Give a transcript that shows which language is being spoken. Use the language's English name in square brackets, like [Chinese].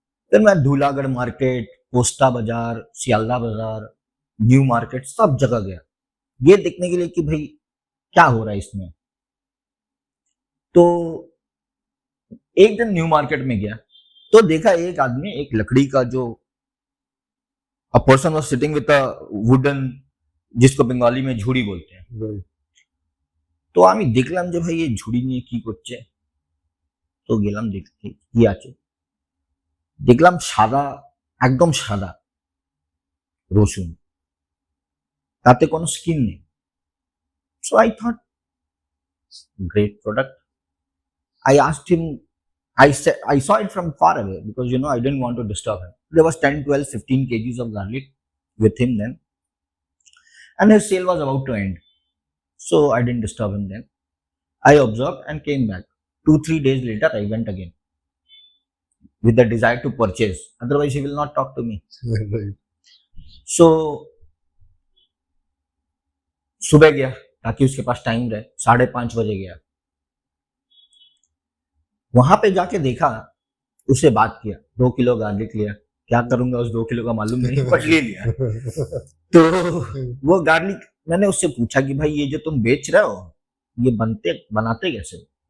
[Hindi] फिर मैं धूलागढ़ मार्केट, पोस्टा बाजार, सियालदा बाजार, न्यू मार्केट, सब जगह गया ये देखने के लिए कि भाई क्या हो रहा है इसमें। तो एक दिन न्यू मार्केट में गया, तो देखा एक आदमी एक लकड़ी का जो [English] a person was sitting with a wooden, [Hindi] जिसको बंगाली में झुड़ी बोलते हैं। [English] Right. [Bangla] তো আমি দেখলাম যে ভাই এই ঝুড়ি নিয়ে কি করছে। তো গেলাম দেখতে কি আছে, দেখলাম সাদা, একদম সাদা রসুন, তাতে কোনো স্কিন নেই। [English] So I thought great product. I asked him, I saw it from far away because I didn't want to disturb him. There was 10, 12, 15 kgs of garlic with him then, and his sale was about to end. So I didn't disturb him then. I observed and came back. 2, 3 days later, I went again with the desire to purchase. Otherwise, he will not talk to me. Right. [Hindi] So सुबह गया ताकि उसके पास time रहे, 5:30 बजे गया। वहां पे जाके देखा, उससे बात किया, 2 किलो गार्लिक लिया। क्या करूंगा उस 2 किलो का मालूम नहीं, बट ले लिया। तो वो गार्लिक, मैंने उससे पूछा कि भाई ये जो तुम बेच रहे हो, ये बनाते कैसे हो?